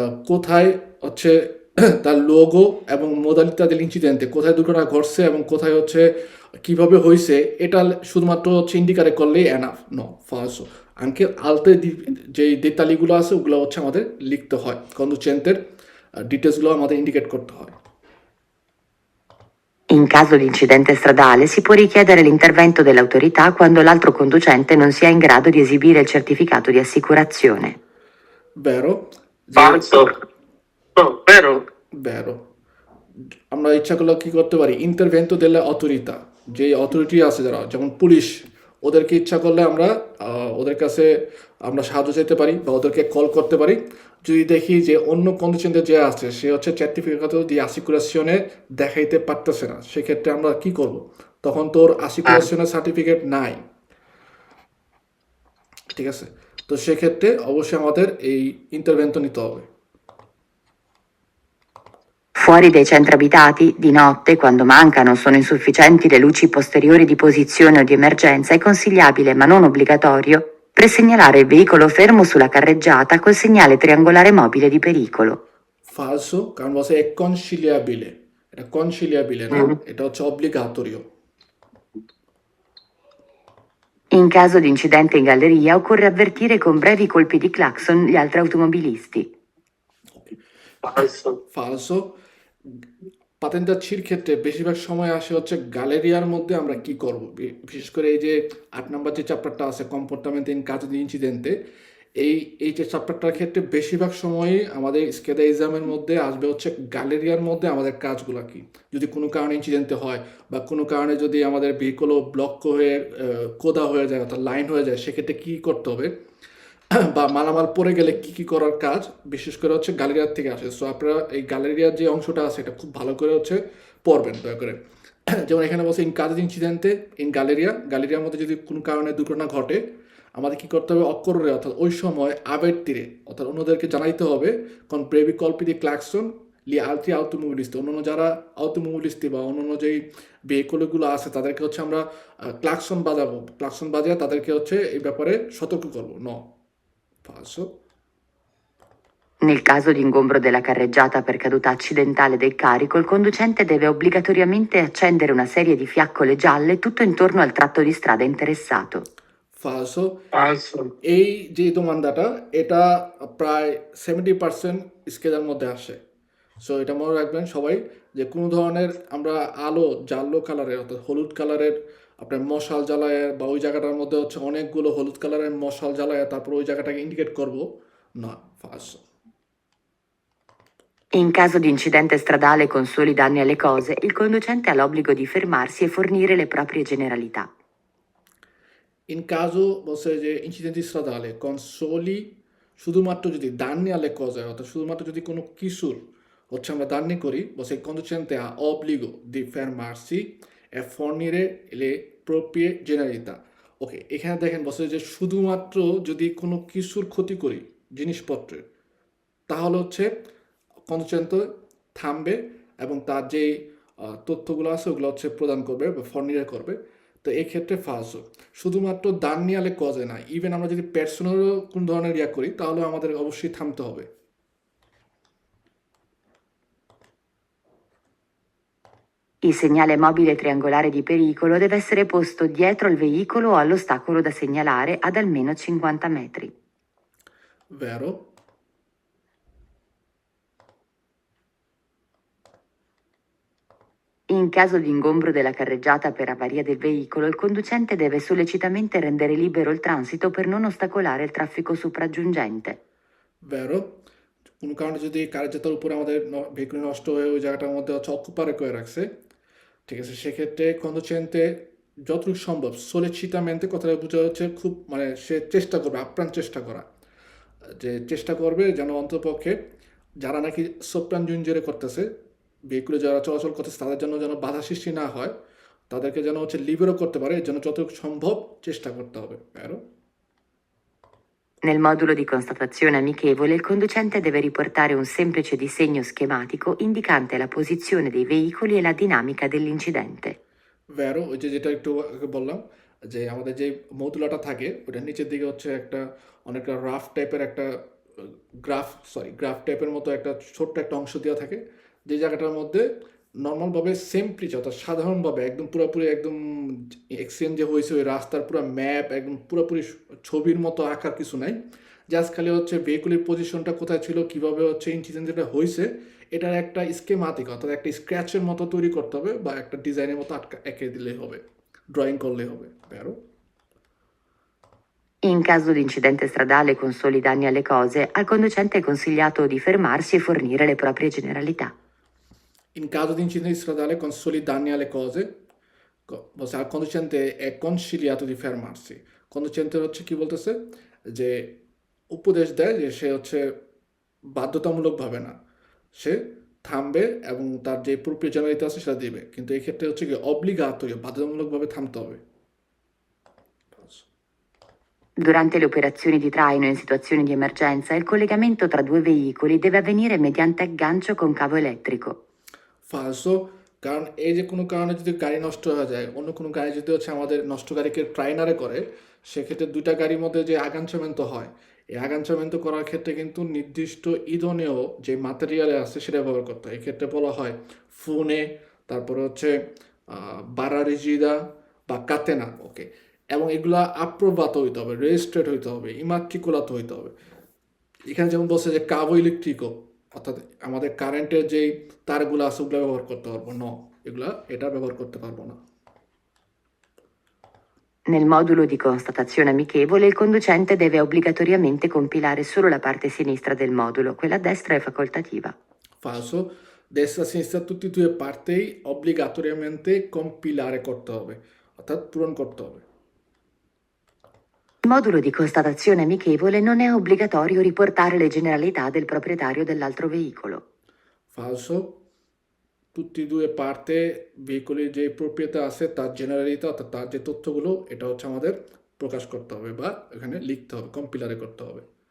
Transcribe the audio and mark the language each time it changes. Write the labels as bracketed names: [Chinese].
[Bangla] কোথায় হচ্ছে তার লোগো এবং মোদালিতা দেল ইনসিডেন্টে কোথায় দুর্ঘটনা ঘটছে এবং কোথায় হচ্ছে কিভাবে হয়েছে এটা শুধুমাত্র হচ্ছে ইন্ডিকারে করলেই এনাফ নো ফালসো, আঙ্কে আলতে যে দেতালিগুলো আছে ওগুলো হচ্ছে আমাদের লিখতে হয়, কন্ডুচেন্টের ডিটেলসগুলো আমাদের ইন্ডিকেট করতে হয়। [Italian] In caso di incidente stradale si può richiedere l'intervento dell'autorità quando l'altro conducente non sia in grado di esibire il certificato di assicurazione. Vero? Falso. No, vero? Vero. [Bangla] আমরা ইচ্ছা করলে কি করতে পারি ইন্টারভেন্টো দেলে অথরিতা, যে অথরিটি আছে যারা যেমন পুলিশ ওদেরকে ইচ্ছা করলে আমরা ওদের কাছে আমরা সাহায্য চাইতে পারি বা ওদেরকে কল করতে পারি যদি দেখি যে অন্য কন্ডিশনে যে আছে সে হচ্ছে সার্টিফিকেট দিয়ে আসিকুরাশনে দেখাইতে পারতেছে না, সেক্ষেত্রে আমরা কি করব, তখন তোর আসিকুরাশনের সার্টিফিকেট নাই, ঠিক আছে, তো সেক্ষেত্রে অবশ্যই আমাদের এই ইন্টারভেন্টো নিতে হবে। [Italian] Fuori dai centri abitati, di notte, quando mancano o sono insufficienti le luci posteriori di posizione o di emergenza, è consigliabile, ma non obbligatorio, presegnalare il veicolo fermo sulla carreggiata col segnale triangolare mobile di pericolo. [Bangla] ফালসো, কারণ বলছে [Italian] è conciliabile, [Bangla] এটা conciliabile না, এটা হচ্ছে obbligatorio। [Italian] In caso di incidente in galleria occorre avvertire con brevi colpi di clacson gli altri automobilisti. Falso. [Bangla] ফালসো, পাতেন্তাচ্ছির ক্ষেত্রে বেশিরভাগ সময় আসে হচ্ছে গ্যালেরিয়ার মধ্যে আমরা কি করব, বিশেষ করে এই যে 8 নম্বর যে চ্যাপ্টারটা আছে কম্পোর্টামেন্ট ইন কাজ ইনসিডেন্টে এই যে চ্যাপ্টারটার ক্ষেত্রে বেশিরভাগ সময়ই আমাদের স্কেদা এক্সামের মধ্যে আসবে হচ্ছে গ্যালেরিয়ার মধ্যে আমাদের কাজগুলো কি, যদি কোনো কারণে ইনসিডেন্টে হয় বা কোনো কারণে যদি আমাদের ভেহিকলও ব্লক হয়ে কোদা হয়ে যায় অর্থাৎ লাইন হয়ে যায় সেক্ষেত্রে কী করতে হবে বা মালামাল পড়ে গেলে কি কি করার কাজ বিশেষ করে হচ্ছে গ্যালেরিয়ার থেকে আসে। সো আপনারা এই গ্যালেরিয়ার যে অংশটা আছে এটা খুব ভালো করে হচ্ছে পড়বেন দয়া করে। যেমন এখানে বলছে ইন কাজ ইনসিডেন্টে ইন গ্যালেরিয়ার মধ্যে যদি কোনো কারণে দুর্ঘটনা ঘটে আমাদের কি করতে হবে অক্করে অর্থাৎ ওই সময় আবের তীরে অর্থাৎ অন্যদেরকে জানাইতে হবে কোন ব্রেভি কল্পি দি ক্লাকসন [Italian] gli altri automobilisti, [Bangla] অন্যান্য যারা automobilisti বা অন্যান্য যেই ভেহিকলগুলো আছে তাদেরকে হচ্ছে আমরা ক্লাকসন বাজাবো, ক্লাকসন বাজিয়ে তাদেরকে হচ্ছে এই ব্যাপারে সতর্ক করবো। [Italian] No, falso. Nel caso di ingombro della carreggiata per caduta accidentale del carico, il conducente deve obbligatoriamente accendere una serie di fiaccole gialle tutto intorno al tratto di strada interessato. Falso. Falso. [Bangla] এই যে দোমানদাটা এটা প্রায় 70% স্কেলের মধ্যে আসে। So এটা মনে রাখবেন সবাই যে কোনো ধরনের আমরা আলো জালো কালারের অর্থাৎ হলুদ কালারের আপনার মশাল জ্বালায় বা ওই জায়গাটার মধ্যে হচ্ছে অনেকগুলো হলুদ কালারের মশাল জ্বালায় তারপর ওই জায়গাটাকে ইন্ডিকেট করব না, ফালসো। [Italian] In caso di incidente stradale con soli danni alle cose, il conducente ha l'obbligo di fermarsi e fornire le proprie generalità. In caso [Bangla] বলছে যে ইনসিডেন্ট [Italian] stradale con soli [Bangla] শুধুমাত্র যদি [Italian] danni alle cose [Bangla] অর্থাৎ শুধুমাত্র যদি কোনো কিছুর হচ্ছে আমরা [Italian] danni [Bangla] করি বলছে [Italian] il conducente ha obbligo di fermarsi e fornire le proprie generalità. [Bangla] ওকে, এখানে দেখেন বলছে যে শুধুমাত্র যদি কোনো কিছুর ক্ষতি করি জিনিসপত্রের তাহলে হচ্ছে conducente থামবে এবং তার যেই তথ্যগুলো আছে ওগুলো হচ্ছে প্রদান করবে বা ফর্নিরে করবে। তো এই ক্ষেত্রে ফালসো। শুধুমাত্র দান নিয়ালে কজে না, ইভেন আমরা যদি পার্সোনালও কোন ধরনের ইয়া করি তাহলে আমাদের অবশ্যই থামতে হবে। [Italian] Il segnale mobile triangolare di pericolo deve essere posto dietro il veicolo o all'ostacolo da segnalare ad almeno 50 metri. Vero? In caso di ingombro della carreggiata per avaria del veicolo, il conducente deve sollecitamente rendere libero il transito per non ostacolare il traffico sopraggiungente. Vero? [Bangla] কোনো কারণে যদি কার্যতার উপরে আমাদের vehicle নষ্ট হয়ে ওই জায়গাটার মধ্যে হচ্ছে অকুপারে করে রাখছে, ঠিক আছে, সেক্ষেত্রে conducente যতটুকু সম্ভব solecitamente কথাটা বোঝা হচ্ছে খুব মানে সে চেষ্টা করবে, আপ্রাণ চেষ্টা করা, যে চেষ্টা করবে যেন অন্তপক্ষে যারা নাকি সোপ্রাঞ্জুঞ্জেরে করতেছে ভেহিকুলে যারা চলাচল করতেছে তাদের জন্য যেন বাধা সৃষ্টি না হয়, তাদেরকে যেন হচ্ছে লিবেরও করতে পারে, এর জন্য যতটুকু সম্ভব চেষ্টা করতে হবে। [Italian] Vero? Nel modulo di constatazione amichevole, il conducente deve riportare un semplice disegno schematico indicante la posizione dei veicoli e la dinamica dell'incidente. Vero, [Bangla] ওই যে যেটা একটু আগে বললাম যে আমাদের যে মৌতুলাটা থাকে ওটার নিচের দিকে হচ্ছে একটা অনেকটা রাফ টাইপের একটা গ্রাফ টাইপের মতো একটা ছোট্ট একটা অংশ দেওয়া থাকে, যে জায়গাটার মধ্যে নর্মালভাবে সেম পিচ অর্থাৎ সাধারণভাবে একদম পুরোপুরি একদম এক্সচেঞ্জ যে হয়েছে ওই রাস্তার পুরো ম্যাপ একদম পুরোপুরি ছবির মতো আঁকার কিছু নাই, জাস্ট খালি হচ্ছে ভেহিকুলের পজিশনটা কোথায় ছিল, কীভাবে হচ্ছে ইনসিডেন্ট যেটা হয়েছে এটার একটা স্কেমাটিক অর্থাৎ একটা স্ক্র্যাচের মতো তৈরি করতে হবে বা একটা ডিজাইনের মতো এঁকে দিলেই হবে, ড্রয়িং করলেই হবে। [Italian] Vero? In caso di incidente stradale con soli danni alle cose, al conducente è consigliato di fermarsi e fornire le proprie generalità. In caso di incidente stradale con soli danni alle cose, al conducente è consigliato di fermarsi. [Bangla] Conducente হচ্ছে কি বলতেছে যে উপদেশ দেয় যে সে হচ্ছে বাধ্যতামূলকভাবে না, সে থামবে এবং তার যে প্রয়োজনীয়তা আছে সেটা দিবে, কিন্তু এই ক্ষেত্রে হচ্ছে কি অব্লিগাতোরিও বাধ্যতামূলকভাবে থামতে হবে। [Italian] Durante le operazioni di traino in situazioni di emergenza, il collegamento tra due veicoli deve avvenire mediante aggancio con cavo elettrico. [Bangla] ফালসো, কারণ এই যে কোনো কারণে যদি গাড়ি নষ্ট হয়ে যায়, অন্য কোনো গাড়ি যদি হচ্ছে আমাদের নষ্ট গাড়িকে ট্রাইনারে করে, সেক্ষেত্রে দুইটা গাড়ির মধ্যে যে আগানচামেন্ত হয় এই আগানচামেন্ত করার ক্ষেত্রে কিন্তু নির্দিষ্ট ইন্ধনীয় যে ম্যাটেরিয়ালে আছে সেটা ব্যবহার করতে হয়। এক্ষেত্রে বলা হয় ফোনে, তারপরে হচ্ছে বারারিজিদা বা কাতেনা, ওকে, এবং এগুলা আপ্রবাত হইতে হবে, রেজিস্ট্রেড হইতে হবে, ইমাট্রিকুলাত হইতে হবে। এখানে যেমন বলছে যে কাবো ইলেকট্রিকো অর্থাৎ আমাদের কারেন্টের যেই তারগুলো আছে ওগুলো ব্যবহার করতে পারবো না, এটা ব্যবহার করতে পারবো না। [Italian] Nel modulo di constatazione amichevole, il conducente deve obbligatoriamente compilare solo la parte sinistra del modulo, quella a destra è facoltativa. Falso, destra sinistra tutti e due parti obbligatoriamente compilare [Bangla] করতে হবে অর্থাৎ পূরণ করতে হবে। [Italian] Nel modulo di constatazione amichevole non è obbligatorio riportare le generalità del proprietario dell'altro veicolo. Falso, tutti e due parti veicoli [Bangla] যে প্রপ্রিয়তা আছে তার generality অর্থাৎ তার যে তথ্যগুলো এটা হচ্ছে আমাদের প্রকাশ করতে হবে বা এখানে লিখতে হবে, কম্পিলারে করতে হবে।